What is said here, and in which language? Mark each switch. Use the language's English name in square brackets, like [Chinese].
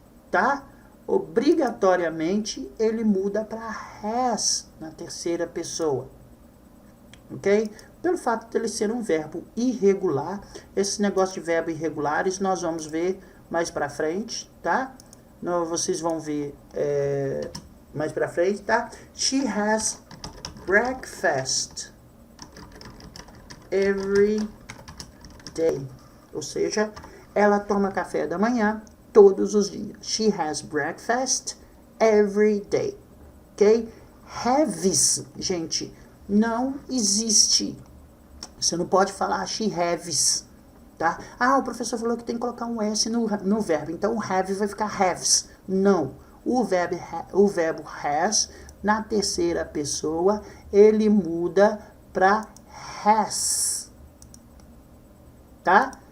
[Portuguese] Tá? Obrigatoriamente, ele muda para has na terceira pessoa. Ok? Pelo fato de ele ser um verbo irregular, esse negócio de verbo irregulares nós vamos ver mais para frente, tá? Vocês vão ver mais para frente, tá? [English] She has breakfast every day. [Portuguese] Ou seja, ela toma café da manhã todos os dias. [English] She has breakfast every day. Ok? Haves, gente, [Portuguese] não existe. Você não pode falar [English] she haves, [Portuguese] tá? Ah, o professor falou que tem que colocar um S no verbo, então o have vai ficar haves. Não. O verbo has, na terceira pessoa, ele muda para has, tá?